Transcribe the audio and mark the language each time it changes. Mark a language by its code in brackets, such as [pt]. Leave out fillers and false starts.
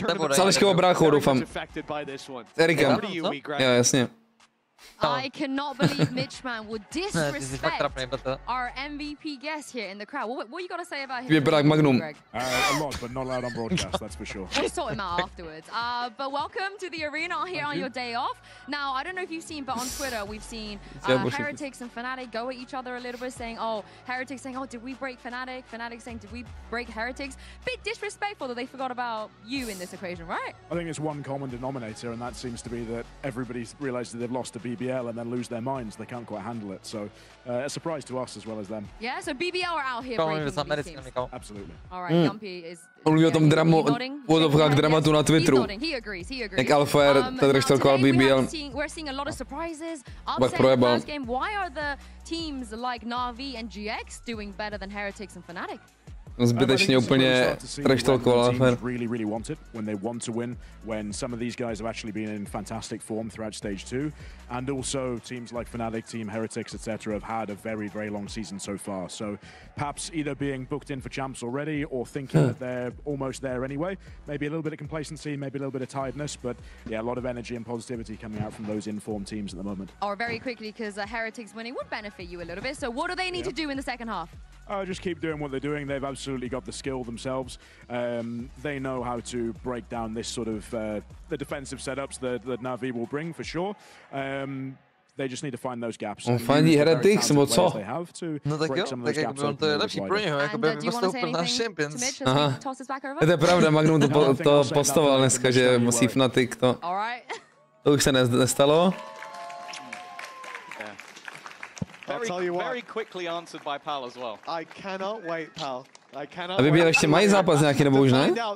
[cs] S Aleškovou bráchou, doufám. S Erikem. Jo, jasně. [en] I cannot believe Mitchman would disrespect our MVP guest here in the crowd. What you got to say about him? Greg? A lot, but not loud on broadcast, that's for sure. We'll sort him out afterwards. But welcome to the arena here on your day off. Now, I don't know if you've seen, but on Twitter we've seen Heretics and Fnatic go at each other a little bit, saying, oh, Heretics saying, oh, did we break Fnatic? Fnatic saying, did we break Heretics? Bit disrespectful that they forgot about you in this equation, right? I think it's one common denominator, and that seems to be that everybody's realised that they've lost to BBL and then lose their minds. They can't quite handle it. So a surprise to us as well as them. Yeah, so BBL are out here breaking these teams. Absolutely. All right, Jumpy is... [cs] Mluví o tom dramatu na Twitteru. [en] He agrees. [cs] Jak Alfair tady štelkoval BBL. [en] We're seeing a lot of surprises. Upset in the first game. Why are the teams like NAVI and GX doing better than Heretics and Fnatic? [cs] Zbytečně úplně trashtalkoval Alfair. [en] Really want it when they want to win, when some of these guys have actually been in fantastic form throughout stage 2, and also teams like Fnatic, Team Heretics, etc. have had a very long season so far. So perhaps either being booked in for champs already or thinking that they're almost there anyway. Maybe a little bit of complacency, maybe a little bit of tiredness, but yeah, a lot of energy and positivity coming out from those informed teams at the moment. Or very quickly, because Heretics winning would benefit you a little bit. So what do they need to do in the second half? Just keep doing what they're doing. They've absolutely got the skill themselves. They know how to break down this sort of the defensive setups that NAVI will bring for sure. They just need to find those gaps. [cs] On fandí Heretics, nebo co? No tak jo, tak jakby on to je lepší pro něho, jakoby vystoupil náš Champions. Aha. To je pravda, Magnum to postoval dneska, že musí Fnatic to. To už se nestalo. [en] Very quickly answered by Pal as well. I cannot wait, Pal. [cs] A BBL ještě mají zápas nějaký, nebo už ne?